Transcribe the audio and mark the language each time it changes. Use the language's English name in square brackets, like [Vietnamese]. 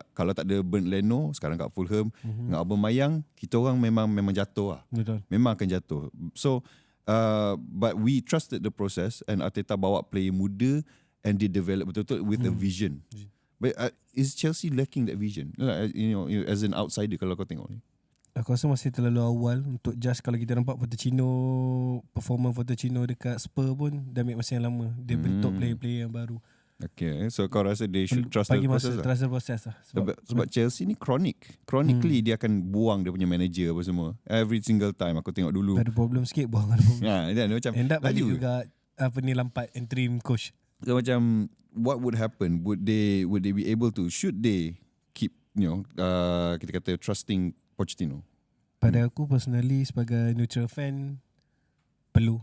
[Malay] Kalau tak ada Bernd Leno sekarang kat Fulham, dengan Aubameyang, kita orang memang jatuh lah. Betul. Memang akan jatuh. [English] So but we trusted the process, and Arteta [Malay] bawa [English] player [Malay] muda [English] and they develop [Malay] betul-betul [English] with a vision. But is Chelsea lacking that vision? You know, as an outsider [Malay] kalau kau tengok ni. Aku rasa masih terlalu awal untuk judge. Kalau kita nampak performance Pochettino dekat Spurs pun dah ambil masa yang lama. Dia bentuk player-player yang baru. [English] Okay, so [Malay] kau rasa [English] they should trust the process lah? Trust the process lah. [Malay] Sebab Chelsea ni chronically dia akan buang dia punya manager apa semua. [English] Every single time [Malay] aku tengok dulu. Ada problem sikit, buang ada problem. Macam [English] end up [Malay] balik juga Lampard interim coach. [English] So macam what would happen? Would they be able to, should they keep, [Malay] kita kata [English] trusting Pochettino? [Malay] Pada aku personally sebagai neutral fan, perlu.